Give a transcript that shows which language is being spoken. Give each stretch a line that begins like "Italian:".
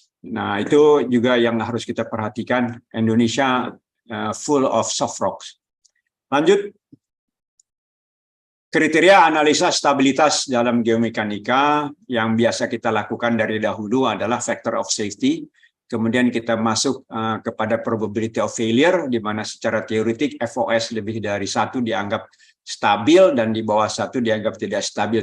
Indonesian: Nah, itu juga yang harus kita perhatikan.
English: Indonesia full of soft rocks.
Indonesian: Lanjut. Kriteria analisa stabilitas dalam geomekanika yang biasa kita lakukan dari dahulu adalah factor of safety. Kemudian kita masuk kepada probability of failure, di mana secara teoretik FOS lebih dari 1 dianggap stabil dan di bawah 1 dianggap tidak stabil.